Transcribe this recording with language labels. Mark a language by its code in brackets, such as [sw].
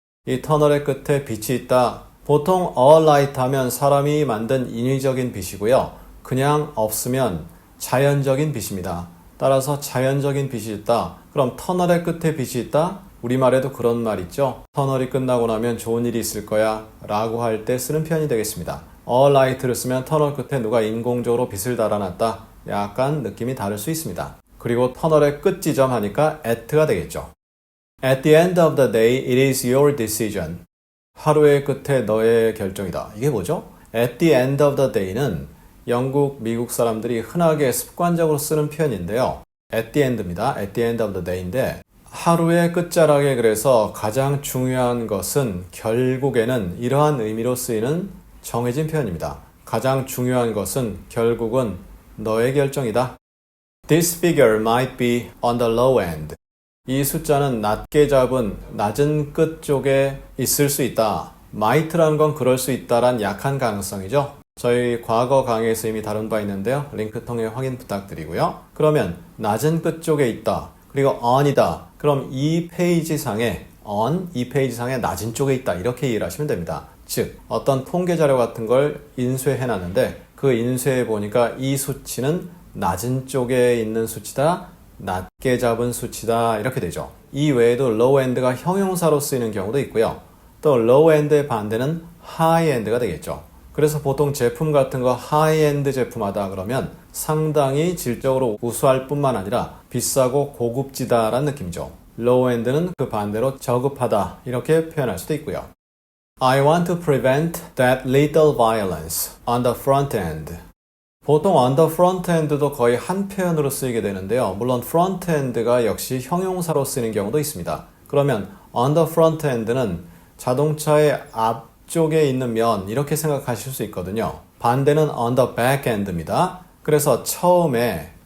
[ko] 이 터널의 끝에 빛이 있다. 보통 a light 하면 사람이 만든 인위적인 빛이고요. 그냥 없으면 자연적인 빛입니다. 따라서 자연적인 빛이 있다. 그럼 터널의 끝에 빛이 있다? 우리말에도 그런 말 있죠. 터널이 끝나고 나면 좋은 일이 있을 거야 라고 할 때 쓰는 표현이 되겠습니다. a light를 쓰면 터널 끝에 누가 인공적으로 빛을 달아놨다. 약간 느낌이 다를 수 있습니다. 그리고 터널의 끝 지점 하니까 at가 되겠죠. [en] At the end of the day, it is your decision. [ko] 하루의 끝에 너의 결정이다. 이게 뭐죠? [en] At the end of the day [ko] 는 영국, 미국 사람들이 흔하게 습관적으로 쓰는 표현인데요. [en] At the end입니다. At the end of the day [ko] 인데 하루의 끝자락에 그래서 가장 중요한 것은 결국에는 이러한 의미로 쓰이는 정해진 표현입니다. 가장 중요한 것은 결국은 너의 결정이다. [en] This figure might be on the low end. [ko] 이 숫자는 낮게 잡은 낮은 끝 쪽에 있을 수 있다. might라는 건 그럴 수 있다란 약한 가능성이죠. 저희 과거 강의에서 이미 다룬 바 있는데요. 링크 통해 확인 부탁드리고요. 그러면 낮은 끝 쪽에 있다. 그리고 on이다. 그럼 이 페이지상에 낮은 쪽에 있다. 이렇게 이해를 하시면 됩니다. 즉 어떤 통계 자료 같은 걸 인쇄해 놨는데 그 인쇄해 보니까 이 수치는 낮은 쪽에 있는 수치다. 낮게 잡은 수치다 이렇게 되죠. 이 외에도 low end가 형용사로 쓰이는 경우도 있고요. 또 low end의 반대는 high end가 되겠죠. 그래서 보통 제품 같은 거 high end 제품하다 그러면 상당히 질적으로 우수할 뿐만 아니라 비싸고 고급지다라는 느낌이죠. low end는 그 반대로 저급하다 이렇게 표현할 수도 있고요. [en] I want to prevent that little violence on the front end. [ko] 보통 on the front end도 거의 한 표현으로 쓰이게 되는데요. 물론 front end가 역시 형용사로 쓰이는 경우도 있습니다. 그러면 on the front end는 자동차의 앞쪽에 있는 면 이렇게 생각하실 수 있거든요. 반대는 on the back end입니다. 그래서 처음에